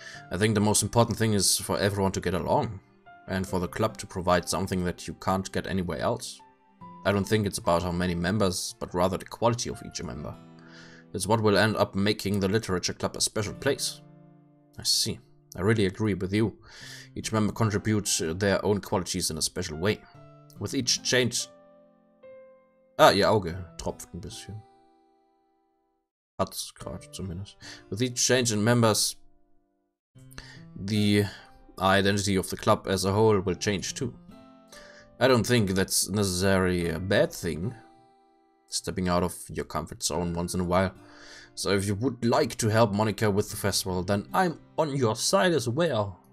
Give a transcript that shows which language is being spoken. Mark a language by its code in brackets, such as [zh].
[en] I think the most important thing is for everyone to get along, and for the club to provide something that you can't get anywhere else. I don't think it's about how many members, but rather the quality of each member. It's what will end up making the literature club a special place. I see. I really agree with you. Each member contributes their own qualities in a special way. With each change... [de] ihr Auge tropft ein bisschen. Hat's gerade zumindest. [en] With each change in members, the identity of the club as a whole will change too. I don't think that's necessarily a bad thing. Stepping out of your comfort zone once in a while. So if you would like to help Monica with the festival, then I'm on your side as well.